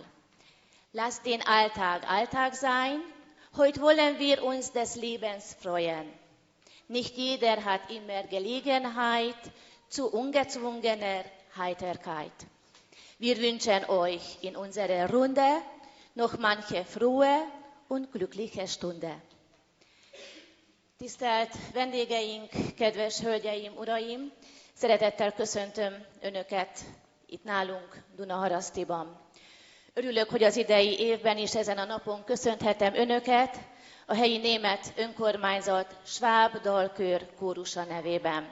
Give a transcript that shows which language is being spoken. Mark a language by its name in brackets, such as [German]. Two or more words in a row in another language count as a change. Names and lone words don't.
[German] Lasst den Alltag Alltag sein, heute wollen wir uns des Lebens freuen. Nicht jeder hat immer Gelegenheit zu ungezwungener Heiterkeit. Wir wünschen euch in unserer Runde noch manche frohe und glückliche Stunde. [Hungarian] Tisztelt vendégeink, kedves hölgyeim, uraim! Szeretettel köszöntöm Önöket itt nálunk Dunaharasztiban. Örülök, hogy az idei évben is ezen a napon köszönhetem Önöket a helyi német önkormányzat Schwab dalkör kórusa nevében.